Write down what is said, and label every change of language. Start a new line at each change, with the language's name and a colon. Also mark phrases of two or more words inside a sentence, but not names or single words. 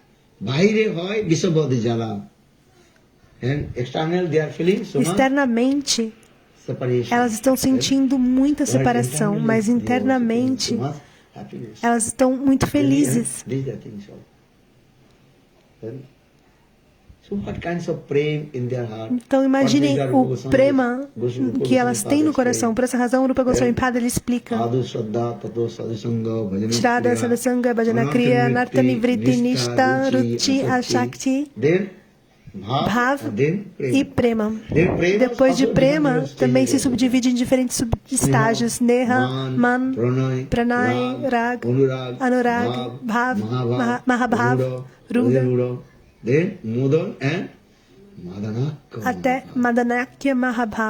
Portuguese: Externamente, elas estão sentindo muita separação, mas internamente elas estão muito felizes. Então imaginem o prema que elas têm no coração. Por essa razão, o Rupa Goswami Pada ele explica:
Sanskrit: Shraddha, Sadasanga, Bhajana Kriya, Nartani Vritti, Nishta, Ruchi, Ashakti, Bhav e Prema.
Portuguese: Depois de Prema, também se subdivide em diferentes subestágios:
Sanskrit: Neha, Man, Pranay, Rag, Anurag, Bhav, Mahabhav, Ruga, até Madanakya Mahabhav.